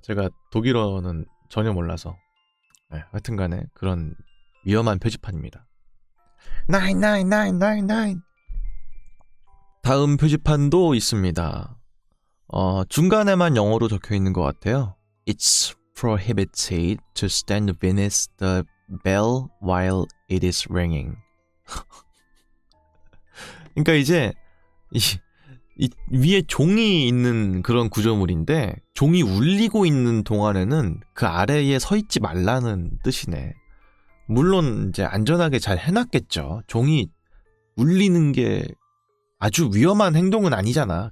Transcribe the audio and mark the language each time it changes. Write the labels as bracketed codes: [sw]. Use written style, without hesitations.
[ko] 제가 독일어는 전혀 몰라서. 네, 하여튼 간에 그런 위험한 표지판입니다. 99999. 다음 표지판도 있습니다. 중간에만 영어로 적혀 있는 것 같아요. [en] It's prohibited to stand beneath the bell while it is ringing. [ko] 그러니까 이제 이 위에 종이 있는 그런 구조물인데, 종이 울리고 있는 동안에는 그 아래에 서 있지 말라는 뜻이네. 물론 이제 안전하게 잘 해놨겠죠. 종이 울리는 게 아주 위험한 행동은 아니잖아.